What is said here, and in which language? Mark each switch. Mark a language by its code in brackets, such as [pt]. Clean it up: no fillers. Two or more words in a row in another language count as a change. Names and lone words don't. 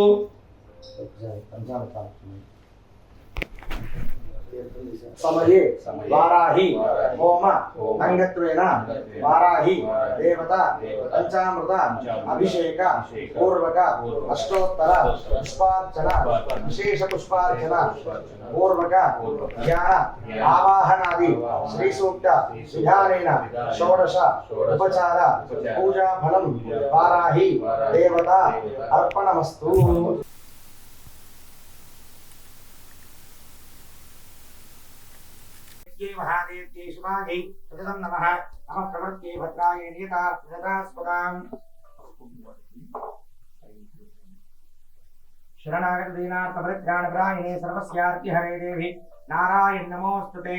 [sa] समये वाराहि होम अङ्गत्वेन वाराहि देवता पञ्चामृत अभिषेक पूर्वक अष्टोत्तर पुष्पार्चन विशेष पुष्पार्चन पूर्वक ध्यान आवाहनादि श्री सूक्त विधानेन षोडश उपचार पूजा फलं वाराहि देवता अर्पणमस्तु. महादेव्यै शिवायै सततं नमः. नमः प्रवृत्यै भद्रायै नियतास्पदां शरणागतदीनार्थपरित्राणपरायणे सर्वस्यार्तिहरे देवी नारायण नमोऽस्तुते.